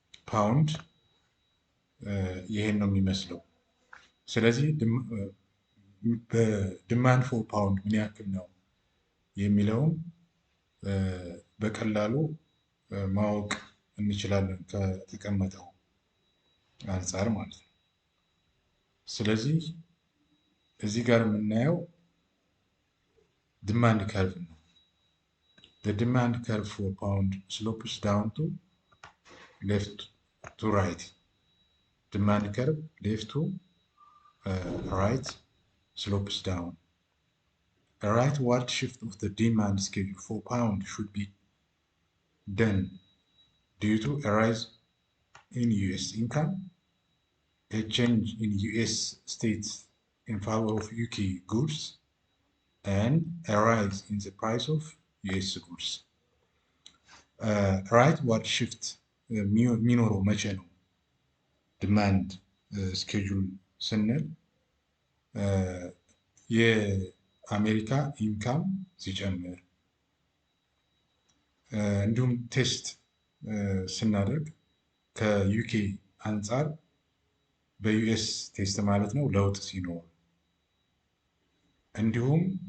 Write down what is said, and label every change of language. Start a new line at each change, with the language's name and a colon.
Amharic: ፓውንድ ይሄን ነው የሚመስለው። ስለዚህ በዲማንድ ፎር ፓውንድ ምን ያክል ነው የሚለውን በቀላሉ ማወቅ እንችላለን ከተቀመጠው አንጻር ማለት ነው። ስለዚህ እዚህ ጋር የምናየው ዲማንድ ከርቭ ነው።
English: the demand curve for pound slopes down to left to right. demand curve left to right slopes down. A rightward shift of the demand schedule for pound should be done due to a rise in US income, a change in US states in favor of UK goods, and a rise in the price of US goods.
Amharic: rightward shift የሚኖረው መቼ ነው? ዲማንድ ስኬጁል ስንል የአሜሪካ ኢንካም ሲጨምር እንዲሁም ቴስት ስናደርግ ከዩኬ አንጻር በዩኤስ ቴስት ማለት ነው ለውጥ ሲኖር እንዲሁም